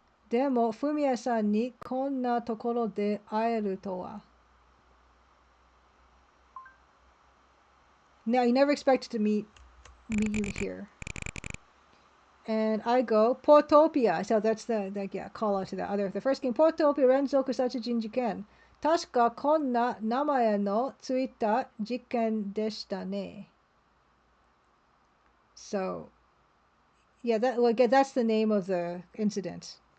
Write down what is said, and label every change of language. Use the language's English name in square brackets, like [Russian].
[Japanese] でも、フミヤさんにこんなところで会えるとは。 [English] Now, you never expected to meet you here. And I go, Portopia. So that's the call out to the first game. Portopia Renzoku Sachijin Jiken. [Japanese] 確かこんな名前のついた事件でしたね。 [English] So, yeah, that's the name of the incident.